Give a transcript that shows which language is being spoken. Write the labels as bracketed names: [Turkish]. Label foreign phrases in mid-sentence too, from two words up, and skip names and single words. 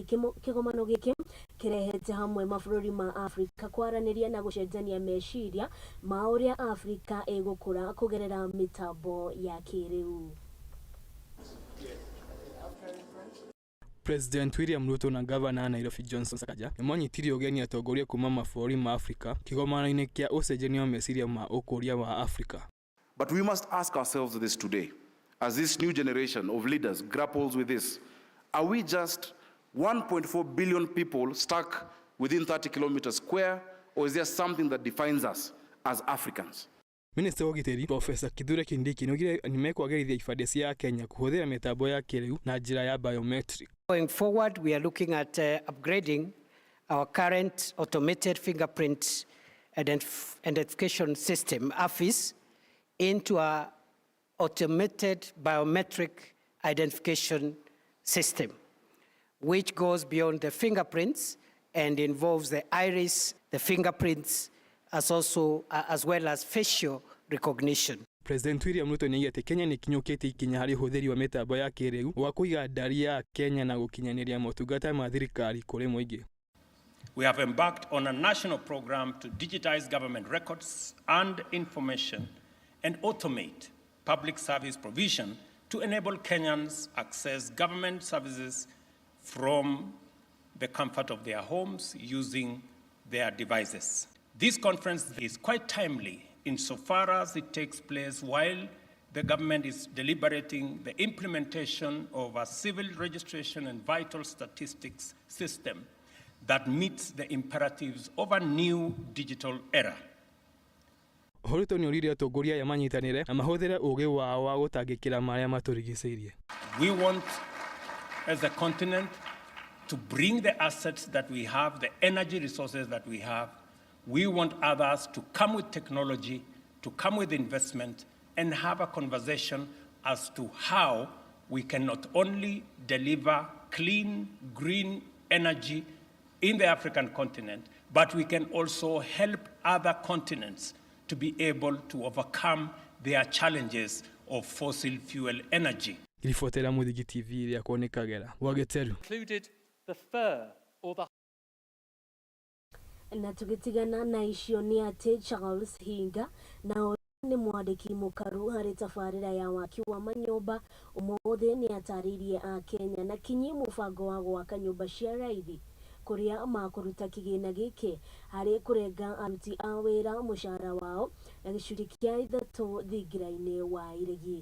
[Kikuyu] Kĩgomano gĩkĩ kĩrehete hamwe mabũrũri ma Afrika kwaranĩria na gũcenjania meciria ma ũrĩa Afrika ĩgũkũra kũgerera mĩtambo ya kĩrĩu. President William Ruto na Governor Nairobi Johnson Sakaja nĩmanyitirie ũgeni atongoria kuma mabũrũri ma Afrika kĩgomano-inĩ kĩa ũcenjania wa meciria ma ũkũria wa Afrika. [English] But we must ask ourselves this today, as this new generation of leaders grapples with this. Are we just 1.4 billion people stuck within 30 kilometers square, or is there something that defines us as Africans? [Kikuyu] Minister wa Ũgitĩri Professor Kithure Kindiki nĩaugire nĩmekwagĩrithia ibandĩ cia Kenya kũhũthĩra mĩtambo ya kĩrĩu na njĩra ya biometric. [English] Going forward, we are looking at upgrading our current automated fingerprint identification system, AFIS, into an automated biometric identification system, which goes beyond the fingerprints and involves the iris, the fingerprints, as well as facial recognition. [Kikuyu] President William Ruto nĩaugĩte Kenya nĩkinyũkĩte ikinya harĩ ũhũthĩri wa mĩtambo ya kĩrĩu wa kũiga ndari ya Kenya na gũkinyanĩria motungata ma thirikari kũrĩ mũingĩ. [English] We have embarked on a national program to digitize government records and information and automate public service provision to enable Kenyans access government services from the comfort of their homes using their devices. This conference is quite timely insofar as it takes place while the government is deliberating the implementation of a civil registration and vital statistics system that meets the imperatives of a new digital era. [Kikuyu] Horuto nĩorire atongoria aya manyitanĩre na mahũthĩre ũũgĩ wao wa gũtangĩkĩra marĩa matũrigicĩirie. [English] We want, as a continent, to bring the assets that we have, the energy resources that we have. We want others to come with technology, to come with investment, and have a conversation as to how we can not only deliver clean, green energy in the African continent, but we can also help other continents to be able to overcome their challenges of fossil fuel energy. [Kikuyu] Ribotera Muthigi TV ĩrĩa kuonekagĩra Waitherero. Included the fur or the na tugitigana na icio ni ati Charles Hinga na ni mwandiki mukaru hari tafarira ya waki wa manyumba umothe ni ataririe a Kenya na kinyi mubango wa gwaka nyumba cia raithi kuria makuruta kigina giki hari kurenga aruti a wira mushara wao na gicuri kia ithatu thingiraine wa iregi.